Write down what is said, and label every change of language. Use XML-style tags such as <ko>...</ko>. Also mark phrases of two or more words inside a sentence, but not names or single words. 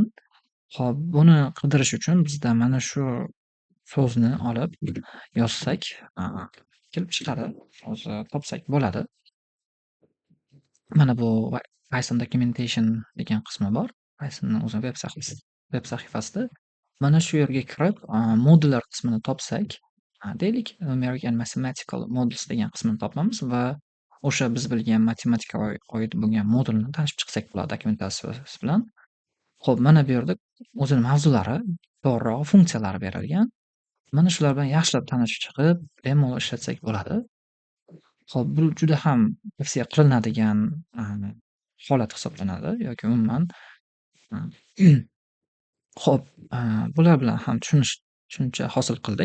<uz>Xo'p, buni qidirish uchun bizda mana shu so'zni olib yozsak, kelib chiqadi, o'zi topsak bo'ladi. Mana bu Python documentation degan qismi bor. Pythonning o'zini veb sahifasida. Mana shu yerga kirib, modullar qismini topsak, deylik</uz> <en>numeric and mathematical modules</en> <uz>degan qismini topamiz va o'sha biz bilgan matematikaga oid bo'lgan modulni tanishib chiqsak bo'ladi dokumentatsiyasi bilan. Xo'p, mana bu yerda o'zini mavzulari, to'g'rirog'i funksiyalari berilgan. Mana shular bilan yaxshilab tanishib chiqib, bemalol ishlatsak bo'ladi. Xo'p, bu juda ham tavsiya qilinadigan holat hisoblanadi yoki umuman xo'p, bular bilan ham tushuncha hosil qildik.</uz>